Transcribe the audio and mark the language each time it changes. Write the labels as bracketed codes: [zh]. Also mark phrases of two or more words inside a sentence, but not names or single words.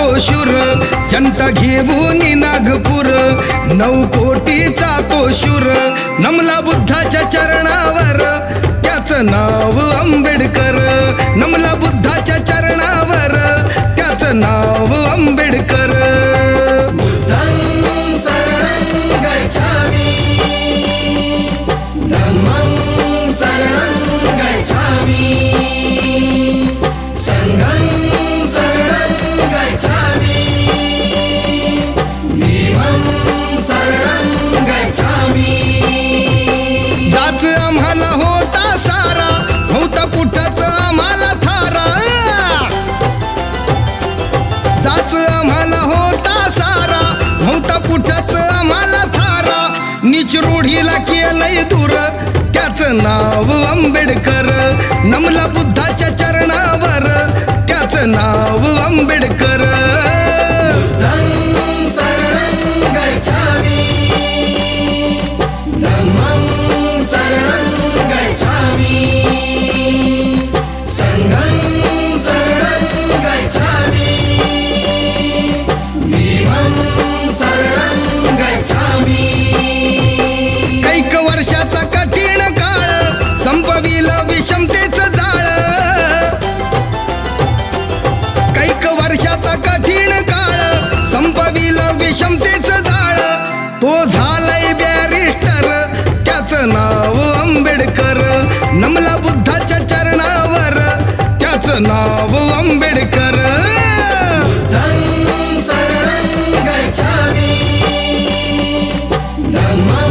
[mr] शूर जनता घेऊन नागपूर 9 कोटीचा तो शूर नमला बुद्धाच्या चरणावर त्याचं नाव आंबेडकर नमला बुद्धाच्या चरणावर त्याचं नाव आंबेडकर [pi] बुद्धं शरणं गच्छामि धम्मं शरणं गच्छामि संघं शरणं गच्छामि भीमं शरणं गच्छामि [mr] जाच आम्हाला होता सारा होता कुठंच आम्हाला थारा जाच आम्हाला होता सारा होता कुठंच आम्हाला थारा नीच रूढीला केलंय दूर त्याचं नाव आंबेडकर नमला बुद्धाच्या चरणावर त्याचं नाव आंबेडकर [pi] बुद्धं शरणं गच्छामि धम्मं शरणं गच्छामि संघं शरणं गच्छामि भीमं शरणं गच्छामि [mr] कैक वर्षाचा कठीण काळ संपविलं विषमतेचं जाळ कैक वर्षाचा कठीण काळ संपविलं विषमतेचं जाळ तो झालाय बॅरिस्टर त्याचं नाव आंबेडकर नमला बुद्धाच्या चरणावर त्याचं नाव आंबेडकर [pi] बुद्धं शरणं गच्छामि धम्मं